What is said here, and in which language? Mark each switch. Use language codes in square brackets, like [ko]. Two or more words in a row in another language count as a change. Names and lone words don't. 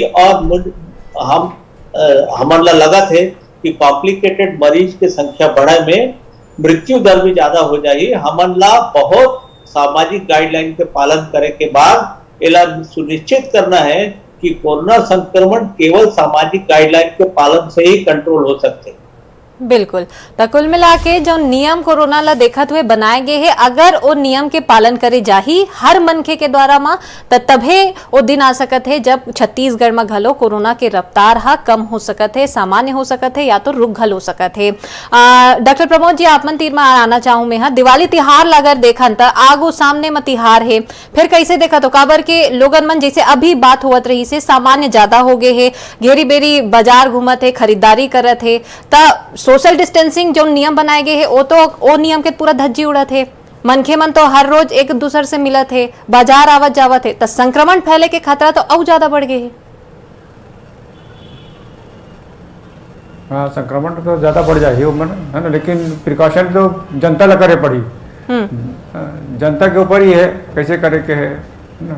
[hne] और हमारा लगा थे कि कॉम्प्लिकेटेड मरीज की संख्या बढ़े में मृत्यु दर भी ज्यादा हो जाए। हमला बहुत सामाजिक गाइडलाइन के पालन करे के बाद इला सुनिश्चित करना है कि कोरोना संक्रमण केवल सामाजिक गाइडलाइन के पालन से ही कंट्रोल हो सकते। बिल्कुल, तो कुल मिला के जो नियम कोरोना ला देखत हुए बनाए गए हैं, अगर वो नियम के पालन करे जाही हर मनखे के द्वारा मा, तभे वो दिन आ सकत है जब छत्तीसगढ़ में घलो कोरोना के रफ्तार हा कम हो सकत है, सामान्य हो सकत है या तो रुक घल हो सकत है। डॉक्टर प्रमोद जी, आप मन तीर में आना चाहूँ मैं, हाँ दिवाली तिहार ला अगर देखन त आगू सामने में तिहार है, फिर कैसे देखा तो काबर के लोगन मन जैसे अभी बात होवत रही से सामान्य ज्यादा हो गए है, घेरी बेरी बाजार घूमत है, खरीदारी करत है, त सोशल डिस्टेंसिंग जो नियम बनाए गए हैं वो तो वो नियम के पूरा धज्जी उड़त है, मनखे मन तो हर रोज एक दूसरे से मिलत है, बाजार आवत जावत है, तो संक्रमण फैले के खतरा तो और ज्यादा बढ़ गए है। हाँ, संक्रमण तो ज्यादा बढ़ जाए है ना, लेकिन प्रिकॉशन तो जनता ला करे पड़ी, जनता के ऊपर ही है कैसे करे के है ना।